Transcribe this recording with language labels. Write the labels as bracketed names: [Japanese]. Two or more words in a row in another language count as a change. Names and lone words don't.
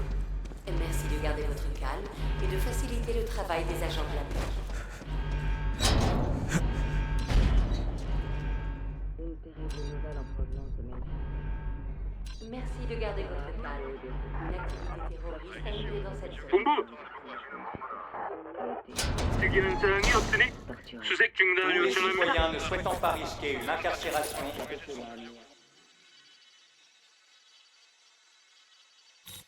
[French] Merci de garder votre calme et de faciliter le travail des agents de la paix. Une terrible nouvelle en provenance de Memphis. Merci de garder votre calme. Une activité terroriste a eu lieu dans cette zone. [Korean] 본부! 특이 현상이 없으니 수색 중단을 [French] Tous les [Korean] 요청합니다. [French] citoyens ne souhaitant pas risquer une incarcération